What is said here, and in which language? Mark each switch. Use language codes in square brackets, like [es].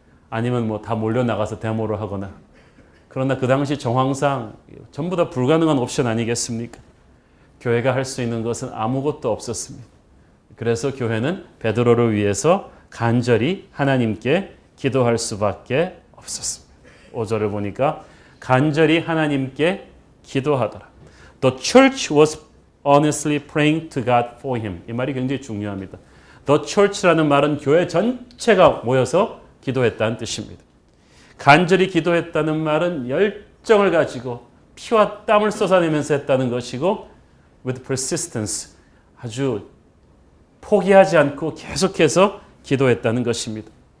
[ko] 아니면 뭐 다 몰려나가서 데모를 하거나. 그러나 그 당시 정황상 전부 다 불가능한 옵션 아니겠습니까? 교회가 할 수 있는 것은 아무것도 없었습니다. 그래서 교회는 베드로를 위해서 간절히 하나님께 기도할 수밖에 없었습니다. 5절을 보니까 간절히 하나님께 기도하더라. [en] The church was earnestly praying to God for him. [ko] 이 말이 굉장히 중요합니다. The church라는 말은 교회 전체가 모여서 기도했다는 뜻입니다. 간절히 기도했다는 말은 열정을 가지고 피와 땀을 쏟아내면서 했다는 것이고 [en] with persistence, [ko] 아주 포기하지 않고 계속해서 기도했다는 것입니다.